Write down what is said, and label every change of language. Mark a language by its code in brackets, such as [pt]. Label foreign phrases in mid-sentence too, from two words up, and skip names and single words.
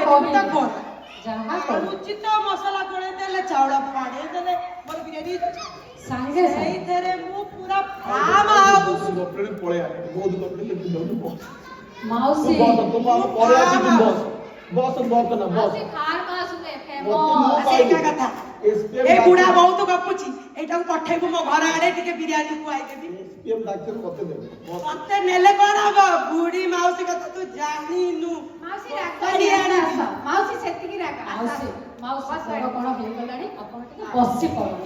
[or] କହିଲେ ଟା ଗୋରା ଯାହା କହିଲେ ଉଚିତ ମସଲା ଗୋଳେଇ ଦେଲେ ଚାଉଳ ପାଣି ଦେଲେ ମୋର ବିରିୟାନୀ ସାଙ୍ଗେ ସାଙ୍ଗେ ସେଇଥିରେ ମୁଁ ପୁରା ଫାର୍ମ ହାଉସ ଗପିଲେ ପଳେଇ ଆସେ ବହୁତ ଗପିଲେ ଲେଖି ଦଉନି ବସ ମାଉସୀ ବସ ତୁ ପରେ ଆସିବୁ ବସ ବସ ବସ ନା ବସ [hi] मासी फार्म हाउस में [or] ମୋତେ ମୁଁ फेमस ସେଇଟା ପାଇଲି କଥା ଏ ବୁଢା ବହୁତ ଗପୁଛି ଏଇଟାକୁ ପଠେଇବୁ ମୋ ଘର ଆଡେ ଟିକେ ବିରିୟାନୀ ଖୁଆଇଦେବି ଏସ୍ପିଏମ୍ ଡାକ୍ତର ମତେ ଦେବେ ମତେ ନେଲେ କଣ ହବ ବୁଢୀ ମାଉସୀ କଥା ତୁ ଜାଣିନୁ ମାଉସୀ ରାଗନି ଆସ ମାଉସୀ ସେତିକି ରାଗ ମାଉସୀ ମାଉସୀ ବଡ କଣ ହେଇଗଲାଣି ଆପଣ ଟିକେ ବସି ପଡନ୍ତୁ।